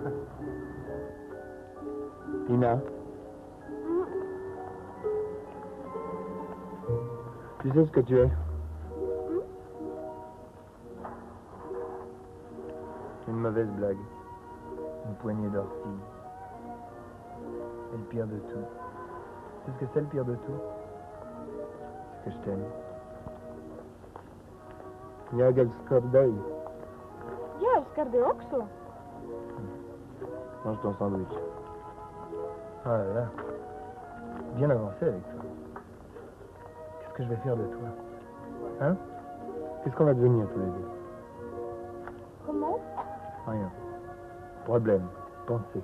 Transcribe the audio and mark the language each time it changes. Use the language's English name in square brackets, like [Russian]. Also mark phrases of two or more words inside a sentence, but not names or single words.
[French] Ina. Tu sais ce que tu es? Une mauvaise blague. Une poignée d'orties. Et le pire de tout. Tu sais ce que c'est le pire de tout? C'est que je t'aime. [Swedish] Jag älskar dig. Jag älskar dig också. [French] Mange ton sandwich. Ah là là. Bien avancé avec toi. Qu'est-ce que je vais faire de toi? Hein? Qu'est-ce qu'on va devenir tous les deux? Comment? Rien. Problème. Pensée.